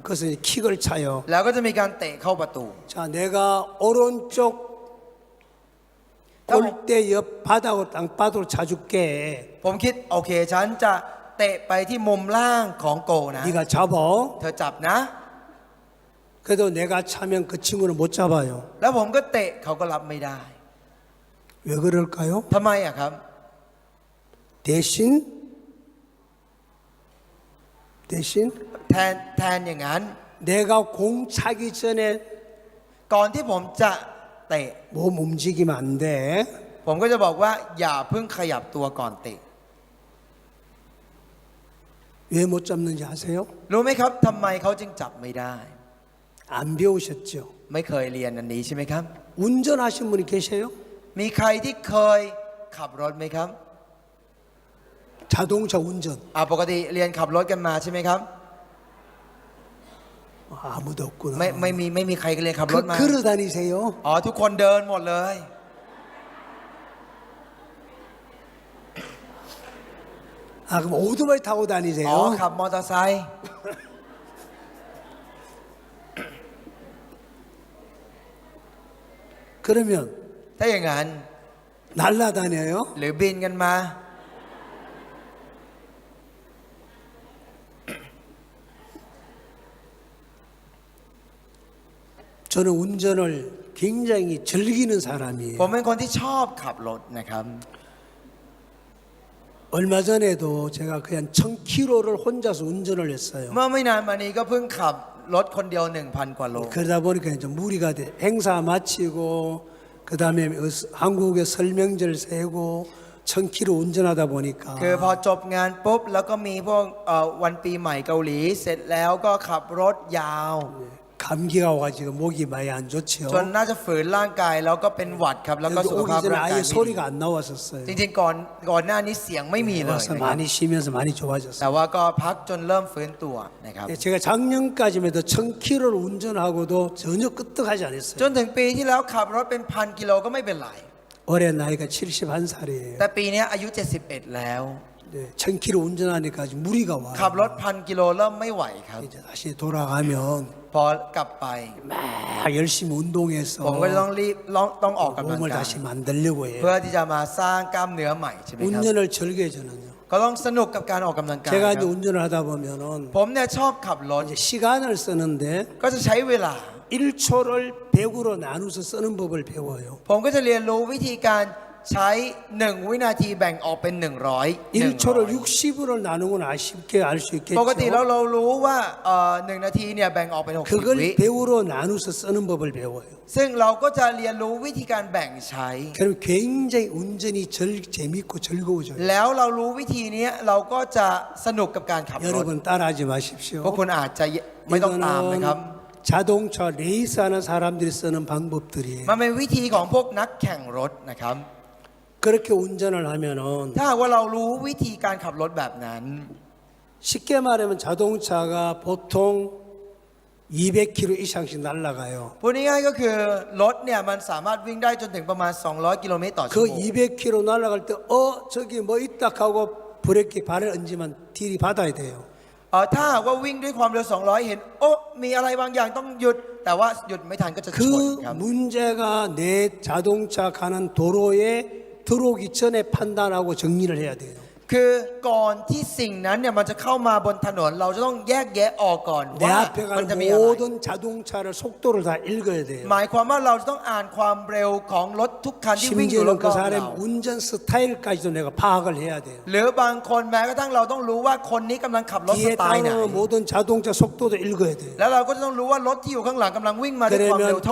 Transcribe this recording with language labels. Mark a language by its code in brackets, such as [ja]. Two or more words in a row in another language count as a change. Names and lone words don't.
[ko] 그래서 이제 킥을 차요. [th] แล้วก็จะมีการเตะเข้าประตู [ko] 자, 내가 오른쪽 골대 옆 바닥으로 땅바닥으로 차줄게. [th] ผมคิดโอเคฉันจะเตะไปที่มุมล่างของโกนะ [ko] 네가 잡아. [th] เธอจับนะ [ko] 그래도 내가 차면 그 친구는 못 잡아요. [th] แล้วผมก็เตะเขาก็รับไม่ได้ [ko] 왜 그럴까요? [th] ทำไมอะครับ [ko] 대신 [th] แทนอย่างนั้น [ko] 내가 공 차기 전에 [th] ก่อนที่ผมจะเตะ [ko] 몸 움직이면 안 돼. [th] ผมก็จะบอกว่าอย่าเพิ่งขยับตัวก่อนเตะ [ko] 왜 못 잡는지 아세요? [th] รู้ไหมครับทำไมเขาจึงจับไม่ได้ [ko] 안 배우셨죠? [th] ไม่เคยเรียนอันนี้ใช่ไหมครับ [ko] 운전하신 분이 계세요? [th] มีใครที่เคยขับรถไหมครับ [ko] 자동차 운전. [th] ปกติเรียนขับรถกันมาใช่ไหมครับ [ko] 아무도 없구나. [th] ไม่มีใครเรียนขับรถมา [ko] 걸어 다니세요? [th] ทุกคนเดินหมดเลย [ko] 그럼 오토바이 타고 다니세요? [th] ขับมอเตอร์ไซค์ [ko] 그러면 [th] ถ้าอย่างนั้น [ko] 날라다녀요? [th] หรือบินกันมา [ko] 저는 운전을 굉장히 즐기는 사람이에요. [th] ผมเป็นคนที่ชอบขับรถนะครับ [ko] 얼마 전에도 제가 그냥 1000km를 혼자서 운전을 했어요. [th] เมื่อไม่นานมานี้ก็เพิ่งขับรถคนเดียว 1,000 กว่าโล [ko] 그러다 보니까 이제 무리가 돼. 행사 마치고 그다음에 한국의 설명절 세고 1000km 운전하다 보니까 [th] คือพอจบงานปุ๊บแล้วก็มีพวกวันปีใหม่เกาหลีเสร็จแล้วก็ขับรถยาว [ko] 감기가 와가지고 목이 많이 안 좋지요. [th] จนน่าจะฝืนร่างกายแล้วก็เป็นหวัดครับแล้วก็ [ko] 여기 [th] สุข [ko] 오기 [th] ภาพ [ko] 전에 [th] ร่างกาย [ko] 아예 [th] ไม่ดี [ko] 소리가 안 나왔었어요. [th] จริงๆก่อนหน้านี้เสียงไม่มีเลย [ko] 와서 [th] นะครับ [ko] 많이 쉬면서 많이 [th] แต่ [ko] 좋아졌어요. [th] ว่าก็พักจนเริ่มฟื้นตัวนะครับ [ko] 제가 작년까지만 해도 1000km를 운전하고도 전혀 끄떡하지 [th] จ [ko] 않았어요. [th] นถึงปีที่แล้วขับรถเป็น 1,000 กิโลก็ไม่เป็นไร [ko] 올해 나이가 71살이에요. [th] แต่ปีนี้อายุ 71 แล้ว [ko] 네, 1000km 운전하니까 아주 무리가 [th] ขับรถ [ko] 와요. [th] 1,000 กิโลเริ่มไม่ไหวครับ [ko] 이제 다시 돌아가면 [th] พอกลับไป [ko] 막 열심히 운동해서 [th] ผมก็จะต้องรีบต้องออกกำลัง [ko] 몸을 [th] กาย [ko] 다시 만들려고 [th] เพื่อ [ko] 해요. [th] ที่จะมาสร้างกล้ามเนื้อใหม่ใช่ไหมครับ [ko] 운전을 즐겨요 저는요. [th] ก็ต้องสนุกกับการออกกำลังกาย [ko] 제가 [th] ค [ko] 이제 [th] รับ [ko] 운전을 하다 보면은 [th] ผมเนี่ยชอบขับรถ [ko] 이제 시간을 쓰는데 [th] ก็จะใช้เวลา [ko] 1초를 100으로 나눠서 쓰는 법을 배워요. [th] ผมก็จะเรียนรู้วิธีการใช้ 1 วินาทีแบ่งออกเป็น 100 [ko] 1초를 60으로 나누는 건 쉽게 알 수 [th] ปกติแล้ว [ko] 있겠죠. [th] เรารู้ว่า1 นาทีเนี่ยแบ่งออกเป็น 60 [ko] 그걸 [th] วิ [ko] 100으로 나눠서 쓰는 법을 배워요. [th] ซึ่งเราก็จะเรียนรู้วิธีการแบ่งใช้ [ko] 그럼 굉장히 운전이 재밌고 즐거워져요. [th] แล้วเรารู้วิธีนี้เราก็จะสนุกกับการขับรถ [ko] 여러분 따라하지 [th] พวก [ko] 마십시오. [th] คุณอาจจะไม่ต้องตามนะครับ [ko] 이거는 자동차 레이스하는 사람들이 쓰는 방법들이에요. [th] มันเป็นวิธีของพวกนักแข่งรถนะครับ [ko] 그렇게 운전을 하면은 [th] ถ้าหากว่าเรารู้วิธีการขับรถแบบนั้น [ko] 쉽게 말하면 자동차가 보통 200km 이상씩 날아가요. [th] พูดง่ายๆก็คือรถเนี่ยมันสามารถวิ่งได้จนถึงประมาณ 200 กิโลเมตรต่อชั่ว [ko] 그 [th] โมง [ko] 200km 날아갈 때 저기 뭐 있다 하고 브레이크 발을 얹으면 딜이 받아야 돼요. [th] ถ้าหากว่าวิ่งด้วยความเร็ว 200 เห็นโอ้มีอะไรบางอย่างต้องหยุด แต่ว่าหยุดไม่ทันก็จะชน [ko] 그 [th] ครับ [ko] 문제가 내 자동차 가는 도로에 들어오기 전에 판단하고 정리를 해야 돼요. [th] คือก่อนที่สิ่งนั้นเนี่ยมันจะเข้ามาบนถนนเราจะต้องแยกแยะออกก่อน [ko] 내 [th] ว่า [ko] 앞에 [th] มัน [ko] 가는 [th] จะมีอะไร [ko] 모든 자동차를 속도를 다 읽어야 돼요. [th] หมายความว่าเราจะต้องอ่านความเร็วของรถทุกคันที่วิ่งอยู่ร [ko] 심지어는 [th] อบ [ko] 그 [th] ๆเรา [ko] 사람의 운전 스타일까지도 내가 파악을 해야 돼요. [th] หรือบางคนแม้กระทั่งเราต้องรู้ว่าคนนี้กำลังขับรถส [ko] 뒤에 [th] ไตล์ไหน [ko] 따르는 모든 자동차 속도도 읽어야 돼요. [th] แล้วเราก็จะต้องรู้ว่ารถที่อยู่ข้างหลังกำลังวิ่งมาด้วยความเร็ว